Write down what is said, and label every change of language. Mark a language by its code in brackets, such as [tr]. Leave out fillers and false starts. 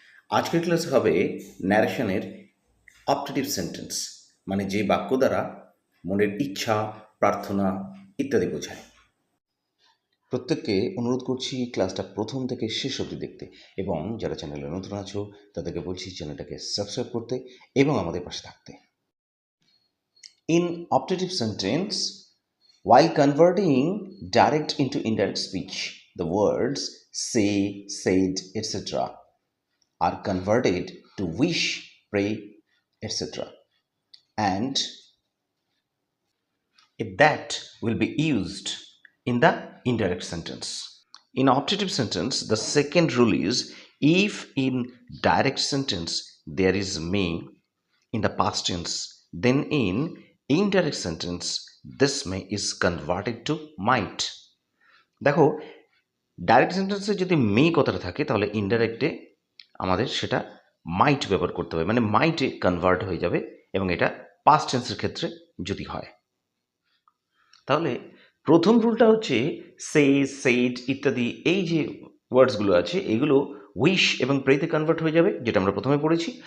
[bn] আজকের ক্লাস হবে ন্যারেশনের optative sentence, মানে যে বাক্য দ্বারা মনের ইচ্ছা, প্রার্থনা ইত্যাদি বোঝায়। প্রত্যেককে অনুরোধ করছি ক্লাসটা প্রথম থেকে শেষ অবধি দেখতে, এবং যারা চ্যানেলে নতুন আছো তাদেরকে বলছি চ্যানেলটাকে সাবস্ক্রাইব করতে এবং আমাদের পাশে থাকতে। [en] In optative sentence, while converting direct into indirect speech, the words say, said, etc. are converted to wish, pray, etc. And if that will be used in the indirect sentence. In optative sentence, the second rule is if in direct sentence there is may in the past tense, then in indirect sentence this may is converted to might. [bn] দেখো, direct সেন্টেন্সে যদি মে কথাটা থাকে তাহলে ইনডাইরেক্টে আমাদের সেটা মাইট ব্যবহার করতে হবে, মানে মাইটে কনভার্ট হয়ে যাবে, এবং এটা পাস্ট টেন্সের ক্ষেত্রে যদি হয়। তাহলে প্রথম রুলটা হচ্ছে সে, সেড ইত্যাদি এই যে ওয়ার্ডসগুলো আছে এগুলো উইশ এবং প্রেতে কনভার্ট হয়ে যাবে, যেটা আমরা প্রথমে পড়েছি।